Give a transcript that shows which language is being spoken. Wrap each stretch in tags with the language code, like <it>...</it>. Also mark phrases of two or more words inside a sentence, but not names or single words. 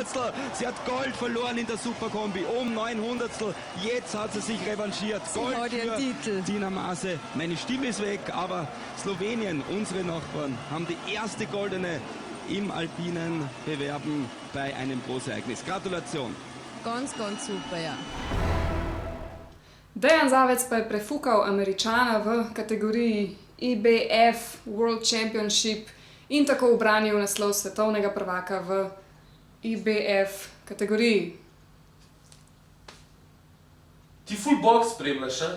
<de>Sie hat Gold verloren in der Superkombi, um 900. Jetzt hat sie sich revanchiert. Gold für Titel. Tina Maze. Meine Stimme ist weg, aber Slowenien, unsere Nachbarn, haben die erste goldene im alpinen Bewerben bei einem Großereignis. Gratulation. Ganz, ganz super, ja.</de> <sl>Dejan Zavec pa je prefukal Američana v kategoriji IBF</sl> <en>World Championship</en> <sl>in tako ubranil naslov svetovnega prvaka v IBF kategoriji. Ti full box spremljaš, a?</sl>